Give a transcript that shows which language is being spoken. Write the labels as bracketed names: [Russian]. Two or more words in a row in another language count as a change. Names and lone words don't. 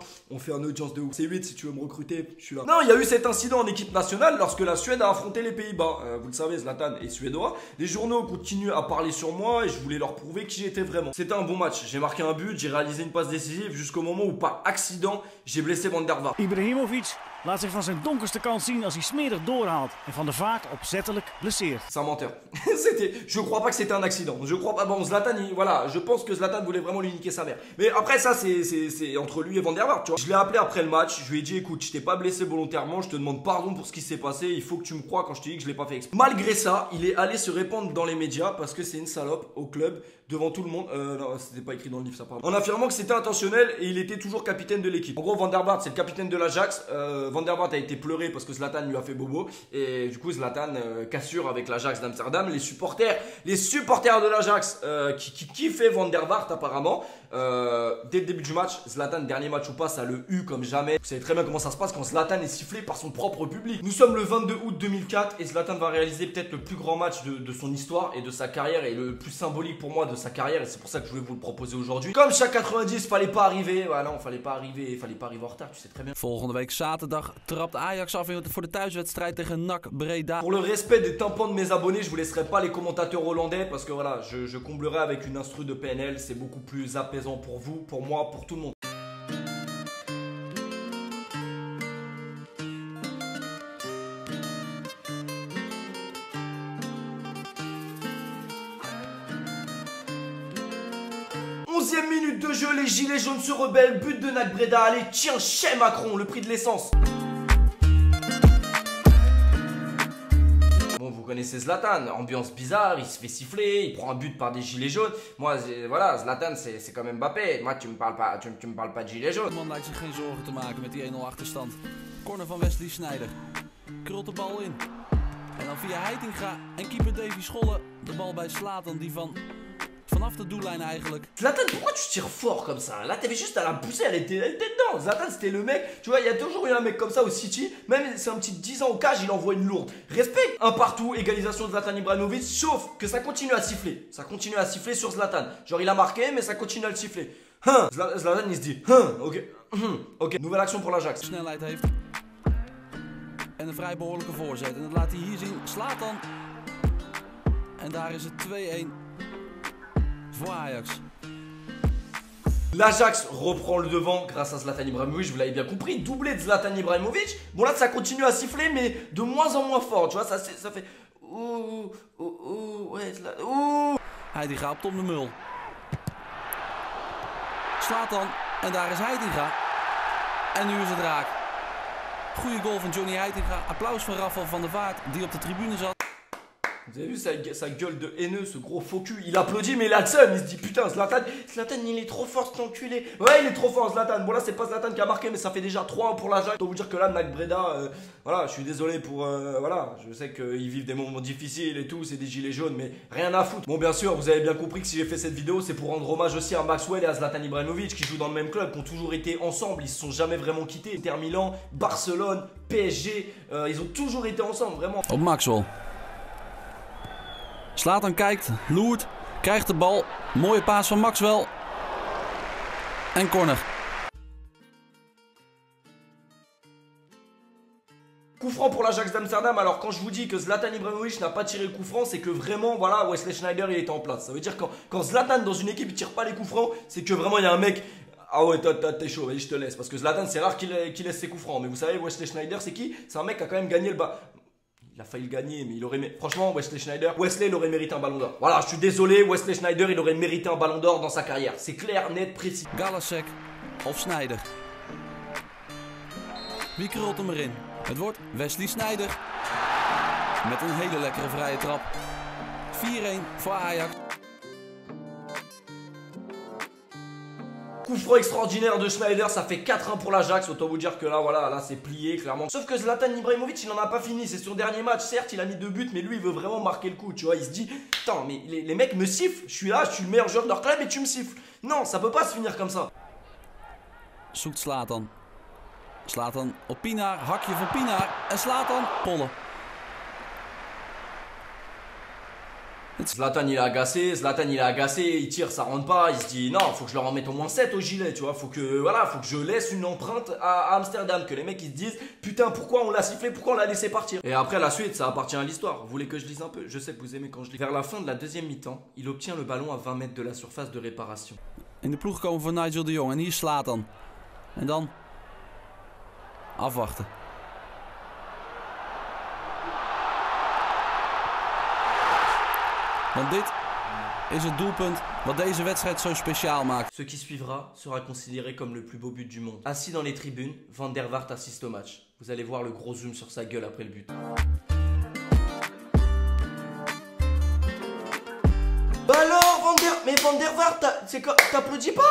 [French] On fait un audience de ouf. C8, si tu veux me recruter, je suis là. Non, il y a eu cet incident en équipe nationale lorsque la Suède a affronté les Pays-Bas. Vous le savez, Zlatan est suédois. Les journaux continuent à parler sur moi et je voulais leur prouver qui j'étais vraiment. C'était un bon match. J'ai marqué un but, j'ai réalisé une passe décisive jusqu'au moment où, par accident, j'ai blessé Van der Vaart. [Dutch] Ibrahimovic laat zich van zijn donkerste kant zien als hij smerig doorhaalt en Van der Vaart opzettelijk blesseert. [French] C'est un menteur. Je crois pas que c'était un accident. Je crois pas. Bon, Zlatan, voilà, je pense que Zlatan voulait vraiment lui niquer sa mère. Mais après ça, c'est entre lui et Van der Vaart, tu vois. Je l'ai appelé après le match. Je lui ai dit, écoute, je t'ai pas blessé volontairement. Je te demande pardon pour ce qui s'est passé. Il faut que tu me crois quand je te dis que je l'ai pas fait exprès. Malgré ça, il est allé se répandre dans les médias parce que c'est une salope au club devant tout le monde. Non, c'était pas écrit dans le livre, ça parle. En affirmant que c'était intentionnel et il était toujours capitaine de l'équipe. En gros, Van der Vaart, c'est le capitaine de l'Ajax. Van der Vaart a été pleuré parce que Zlatan lui a fait bobo. Et du coup, Zlatan cassure avec l'Ajax d'Amsterdam. Les supporters de l'Ajax qui kiffaient Van der Vaart apparemment. Dès le début du match, Zlatan, dernier match ou pas, ça le eut comme jamais. Vous savez très bien comment ça se passe quand Zlatan est sifflé par son propre public. Nous sommes le 22 août 2004 et Zlatan va réaliser peut-être le plus grand match de son histoire et de sa carrière et le plus symbolique pour moi de sa carrière, et c'est pour ça que je voulais vous le proposer aujourd'hui. Comme chaque 90, fallait pas arriver. Voilà, non, fallait pas arriver en retard, tu sais très bien. [Dutch] Volgende week zaterdag trapt Ajax af voor de thuiswedstrijd tegen NAC Breda. [French] Pour le respect des tympans de mes abonnés, je vous laisserai pas les commentateurs hollandais parce que voilà, je comblerai avec une instru de PNL, c'est beaucoup plus apaisant pour vous, pour moi, pour tout le monde. Minute de jeu, les gilets jaunes se rebellent, but de NAC Breda, allez tiens, chez Macron, le prix de l'essence. Bon, vous connaissez Zlatan, ambiance bizarre, il se fait siffler, il prend un but par des gilets jaunes. Moi, voilà, Zlatan c'est comme Mbappé, moi tu me parles pas de gilets jaunes. [Dutch] De man lijkt zich geen zorgen te maken met die 1-0 achterstand. Corner van Wesley Sneijder, krult de bal in. En dan via Heitinga en keeper Davy Scholle de bal bij Zlatan die vanaf de doellijn eigenlijk. [French] Zlatan, pourquoi tu tires fort comme ça? Là, t'avais juste à la pousser, elle était dedans. Zlatan, c'était le mec. Tu vois, il y a toujours eu un mec comme ça au City. Même c'est un petit 10 ans au cage, il envoie une lourde. Respect. Un partout, égalisation de Zlatan Ibrahimovic. Sauf que ça continue à siffler. Ça continue à siffler sur Zlatan. Genre, il a marqué, mais ça continue à le siffler. Zlatan, il se dit. Ok. Ok. Nouvelle action pour l'Ajax. [Dutch] Snelheid heeft. En een vrij behoorlijke voorzet. En dat laat hij hier zien. Zlatan. En daar is het 2-1. Voor Ajax. [French] L'Ajax reprend le devant grâce à Zlatan Ibrahimovic, vous l'avez bien compris, doublé de Zlatan Ibrahimovic. Bon là ça continue à siffler mais de moins en moins fort, tu vois, ça fait... Ouh, ouais, ouh. [Dutch] Heitinga op Tom de Mul. Zlatan en daar is Heitinga. En nu is het raak. Goeie goal van Johnny Heitinga. Applaus van Rafael van der Vaart die op de tribune zat. [French] Vous avez vu sa gueule de haineux, ce gros faux cul. Il applaudit mais il a le seum, il se dit putain Zlatan il est trop fort cet enculé. Ouais il est trop fort Zlatan. Bon là c'est pas Zlatan qui a marqué mais ça fait déjà 3-1 pour l'Ajax. Je dois vous dire que là NAC Breda, voilà je suis désolé pour, voilà je sais qu'ils vivent des moments difficiles et tout, c'est des gilets jaunes mais rien à foutre. Bon bien sûr vous avez bien compris que si j'ai fait cette vidéo c'est pour rendre hommage aussi à Maxwell et à Zlatan Ibrahimovic qui jouent dans le même club, qui ont toujours été ensemble, ils se sont jamais vraiment quittés. Inter Milan, Barcelone, PSG, ils ont toujours été ensemble vraiment. [Dutch] Op Maxwell. Zlatan kijkt, loert Krijgt de bal. Mooie paas van Maxwell. En corner. [French] Coup franc pour l'Ajax d'Amsterdam. Alors quand je vous dis que Zlatan Ibrahimovic n'a pas tiré le coup franc, c'est que vraiment voilà, Wesley Sneijder il était en place. Ça veut dire que quand Zlatan dans une équipe il tire pas les coups francs, c'est que vraiment il y a un mec. Ah ouais, t'es chaud, vas-y je te laisse. Parce que Zlatan c'est rare qu'il laisse ses coups francs. Mais vous savez Wesley Sneijder c'est qui? C'est un mec qui a quand même gagné le bas. Il a failli le gagner, mais il aurait... Franchement, Wesley Sneijder, il aurait mérité un ballon d'or. Voilà, je suis désolé, Wesley Sneijder, il aurait mérité un ballon d'or dans sa carrière. C'est clair, net, précis. [Dutch] Galasek of Sneijder. Wie krult hem erin? Het wordt Wesley Sneijder. Met een hele lekkere vrije trap. 4-1 voor Ajax. [French] Coup franc extraordinaire de Sneijder, ça fait 4-1 pour l'Ajax. Autant vous dire que là, voilà, là c'est plié clairement. Sauf que Zlatan Ibrahimovic, il n'en a pas fini. C'est son dernier match. Certes, il a mis 2 buts, mais lui, il veut vraiment marquer le coup. Tu vois, il se dit, putain, mais les mecs me sifflent. Je suis là, je suis le meilleur joueur de leur club et tu me siffles. Non, ça peut pas se finir comme ça. [Dutch] Zoekt Zlatan. Zlatan op Pienaar. Hakje van Pienaar. En Zlatan pollen. [French] Zlatan il est agacé, il tire, ça rentre pas, il se dit non, faut que je leur en mette au moins 7 au gilet, tu vois, faut que je laisse une empreinte à Amsterdam, que les mecs ils se disent putain pourquoi on l'a sifflé, pourquoi on l'a laissé partir. Et après la suite ça appartient à l'histoire, vous voulez que je lise un peu? Je sais que vous aimez quand je lis. Vers la fin de la deuxième mi-temps, il obtient le ballon à 20 mètres de la surface de réparation. [Dutch] In de ploeg komen van Nigel de Jong en hier Zlatan. En dan afwachten. Want dit is het doelpunt wat deze wedstrijd zo speciaal maakt. [French] Ce qui suivra sera considéré comme le plus beau but du monde. Assis dans les tribunes, Van der Vaart assiste au match. Vous allez voir le gros zoom sur sa gueule après le but. Bah alors, Van der Vaart, t'applaudis pas?